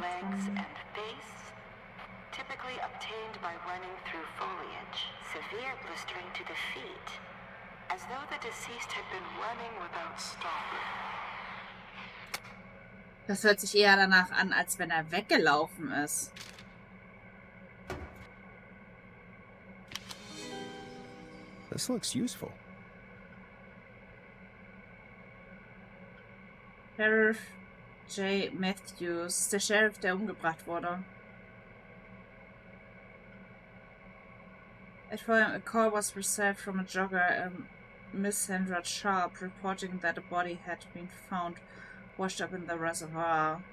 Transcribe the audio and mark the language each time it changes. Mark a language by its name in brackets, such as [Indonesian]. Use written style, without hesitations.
[English] legs, and face, typically obtained by running through foliage. Severe blistering to the feet, as though the deceased had been running without stopping. [German] Das hört sich eher danach an, als wenn er weggelaufen ist. [English] This looks useful. Sheriff J. [German] Matthews, der Sheriff, der umgebracht wurde. [English] At 4 a.m. a call was received from a jogger, Miss Sandra Sharp, reporting that a body had been found washed up in the reservoir.